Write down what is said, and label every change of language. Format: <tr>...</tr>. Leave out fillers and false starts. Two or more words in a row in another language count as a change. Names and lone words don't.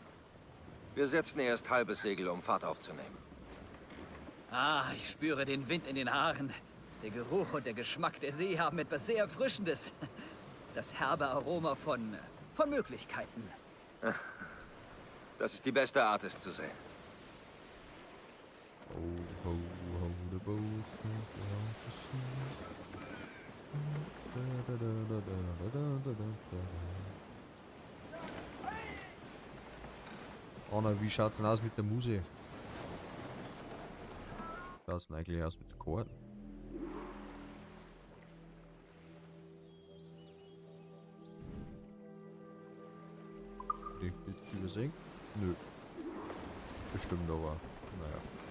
<de>Wir setzen erst halbes Segel, um Fahrt aufzunehmen. Ah, ich spüre den Wind in den Haaren. Der Geruch und der Geschmack der See haben etwas sehr Erfrischendes. Das herbe Aroma von Möglichkeiten. Das ist die beste Art, es zu sehen.</de> <en>Ho, ho, ho, the boat comes out to sea. Da, da, da, da, da, da, da, da.</en> <de>Anna, wie schaut's denn aus mit der Musik? Schaut's denn eigentlich aus mit den Chorden? Die übersehen? Nö. Bestimmt aber. Naja.</de>